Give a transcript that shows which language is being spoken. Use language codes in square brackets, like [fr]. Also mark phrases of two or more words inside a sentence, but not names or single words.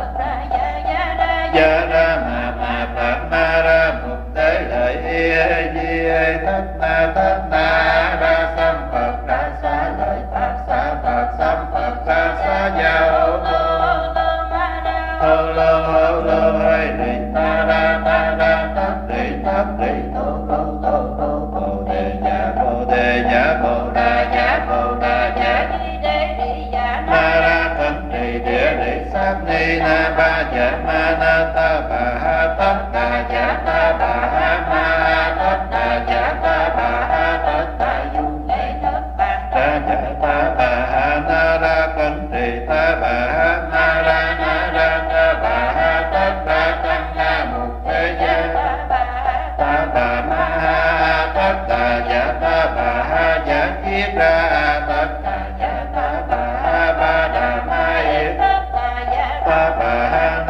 [vi] gia ra ma phật ma ra mục tế lợi di thất na ra sam phật ra xá lợi phật sam phật ra xá gia hô lô hay đi ta ra tất đi thô bồ đề nhà bồ đà giả na ra cấn trì địa đi sát ni na ba ja ma na ta bà ha tất đà ja ta bà ha ma tất đà ja ta bà ha tất đà du ra ja ta bà ha na ra cấn trì ta bà ha na ra ta bà ha tất đà căn na mục thế gia ta bà ma ha tất đà ja ta bà ha ja kiết ra tất đà ja ta bà ha ba đà ma yết ta bà ha